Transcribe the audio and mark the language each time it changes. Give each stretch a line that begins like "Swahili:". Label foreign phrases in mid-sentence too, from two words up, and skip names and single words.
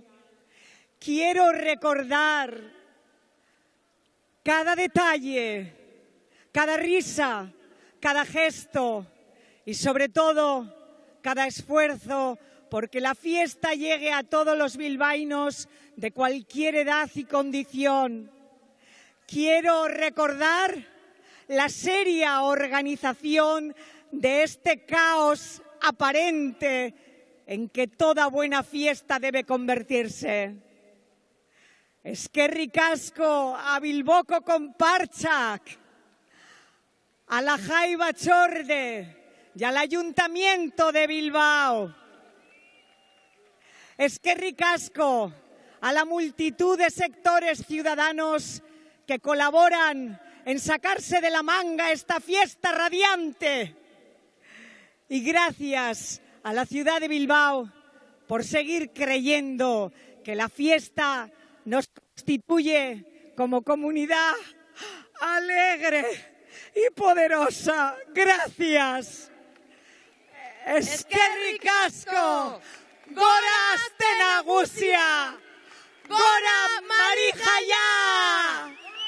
Spanish: Quiero recordar cada detalle, cada risa, cada gesto y sobre todo cada esfuerzo porque la fiesta llegue a todos los bilbaínos de cualquier edad y condición. Quiero recordar la seria organización de este caos aparente en que toda buena fiesta debe convertirse.
Basque: Eskerrik asko
Spanish: a Bilboko Konpartsak, a la Jai Batzorde y al Ayuntamiento de Bilbao.
Basque: Eskerrik asko
Spanish: a la multitud de sectores ciudadanos que colaboran en sacarse de la manga esta fiesta radiante. Y gracias a la ciudad de Bilbao por seguir creyendo que la fiesta nos constituye como comunidad alegre y poderosa. Gracias.
Basque: Eskerrik asko, gora Aste Nagusia, gora Marijaia!